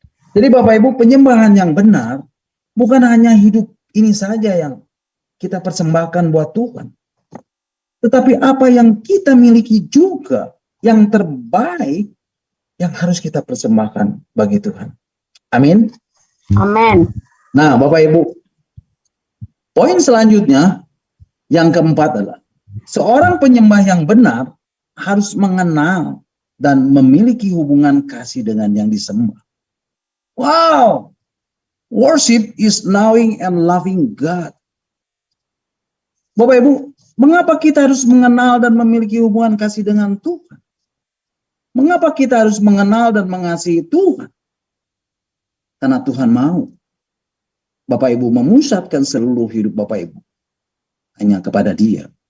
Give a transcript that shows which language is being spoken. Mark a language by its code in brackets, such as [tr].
[id] Jadi Bapak Ibu, penyembahan yang benar bukan hanya hidup ini saja yang kita persembahkan buat Tuhan, tetapi apa yang kita miliki juga yang terbaik yang harus kita persembahkan bagi Tuhan. Amin. Amin. Nah Bapak Ibu, poin selanjutnya yang keempat adalah seorang penyembah yang benar harus mengenal dan memiliki hubungan kasih dengan yang disembah. [en] Wow, worship is knowing and loving God. [id] Bapak Ibu, mengapa kita harus mengenal dan memiliki hubungan kasih dengan Tuhan? Mengapa kita harus mengenal dan mengasihi Tuhan? Karena Tuhan mau Bapak Ibu memusatkan seluruh hidup Bapak Ibu hanya kepada Dia.